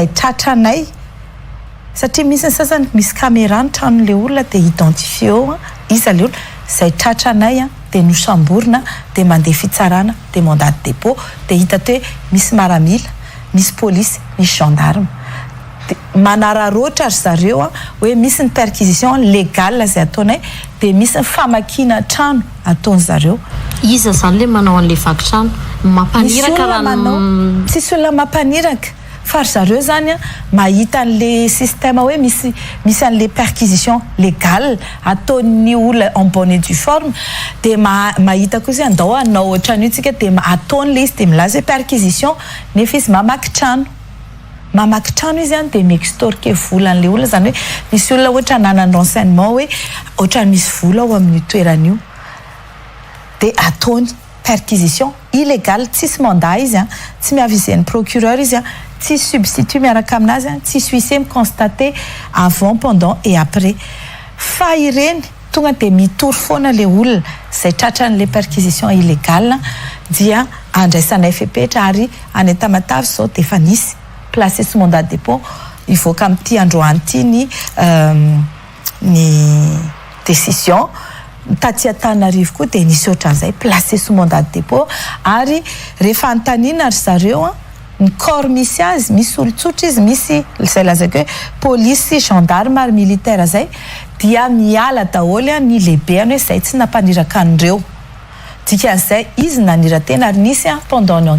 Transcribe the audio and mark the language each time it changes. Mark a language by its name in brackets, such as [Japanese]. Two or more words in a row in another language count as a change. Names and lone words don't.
[Malagasy] tratranay satria misy ny sasany misy caméra ny tranon'le olona de identifié eo iza le olona zay tratranay de nosamborina de mandeha fitsarana de [French] mandat de dépôt [Malagasy] de hita te misy maramila misy police misy gendarme de manararoatra ary zareo hoe misy ny [French] perquisition légale [Malagasy] zay ataonay de misy ny famakina trano ataony zareo iza zany le manao an'le vaky trano mampaniraka raha tsisy olona mampaniraka fa zareo zany mahita an'le système hoe misy an'le [French] perquisition légale [Malagasy] ataon'ny olona [French] en bonne et due forme [Malagasy] de mahita koa izy andao anao ohatran'io tsika de ataon'le izy de milaza perquisition nefa izy mamaky trano izy de mi-extorquer vola an'le olona zany hoe misy olona ohatra nanany renseignement hoe ohatrany misy vola ao amin'ny toeran'io de ataony [French] perquisition illégale [Malagasy] tsisy mandat izy tsy miavisen'ny procureur izy tsy substitut miaraka aminazy tsy [French] huissier constater avant pendant et après [Malagasy] fa ireny tonga de mitory foana le olona zay tratran'le perquisition illégale dia andraisanay fepetra ary any Tamatavy zao de efa nisy [French] placé sous mandat de dépôt [Malagasy] ivoaka amin'ity androany ity ny décision taty Antananarivo koa de nisy ohatran'izay [French] placé sous mandat de dépôt [Malagasy] ary rehefa antanina ary zareo ny corps misy azy misy olon-tsotra izy misy zay lazako hoe [French] police gendarme [Malagasy] ary militaire zay dia miala daholo ny lehibeany hoe zay tsy nampaniraka an'ireo dikan'izay izy naniratena ary nisy pendant ny